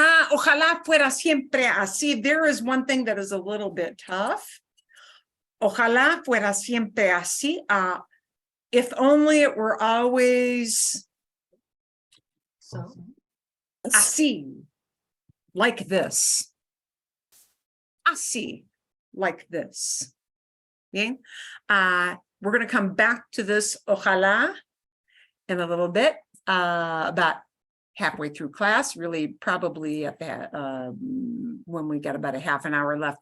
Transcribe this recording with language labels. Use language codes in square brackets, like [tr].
[es] Ojalá fuera siempre así. [en] There is one thing that is a little bit tough. [es] Ojalá fuera siempre así. [en] If only it were always así, like this. Así, like this. Bien. We're going to come back to this ojalá in a little bit, about halfway through class, really probably at that, when we got about a half an hour left.